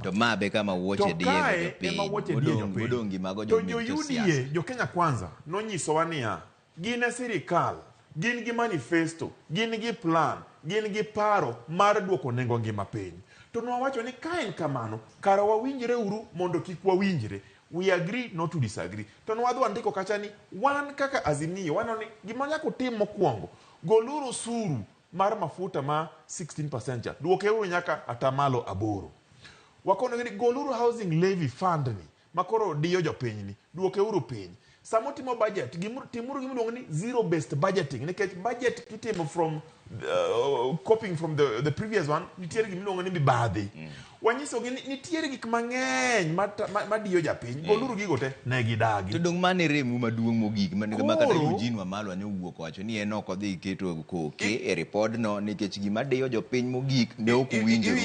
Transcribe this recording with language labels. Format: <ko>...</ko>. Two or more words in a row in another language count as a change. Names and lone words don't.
<luo>To ma be kama wuoche diego jopiny. Modongi mago to jo Kenya Kwanza nonyiso wa niya, gin e sirikal, gin gi manifesto, gin gi plan, gin gi paro mar duoko nengo ngima piny. To nwawacho ni ka en kamano, kara wawinjre uru mondo kik wawinjre.</luo> <en>We agree not to disagree.</en> <luo>To nwadwa ndiko kacha ni wan kaka Azimio wanoni gima nyaka utim mokwongo, goluru suru mar mafuta ma 16% cha duoke uru nyaka atamalo 8. Wakono ni goluru</luo> <en>housing levy fund</en> <luo>ni makoro diyo jopiny ni duoke uru piny. Samo timo budget timuru gimuongo ni</luo> <en>zero based budgeting,</en> <luo>nikech budget kitimo</luo> <en>from copying from the previous one</en> <luo>nitiere gimuongo ni mibadhi. Wanyiso gi nitiere gik mang'eny madiyo japiny, goluru gigo te ne gidagi. To dong mane remu maduong' mogik makata Eugene Wamalwa ne wuok wacho ni en ok odhi keto koke e report no nikech gima diyo jopiny mogik ne ok winjore.</luo>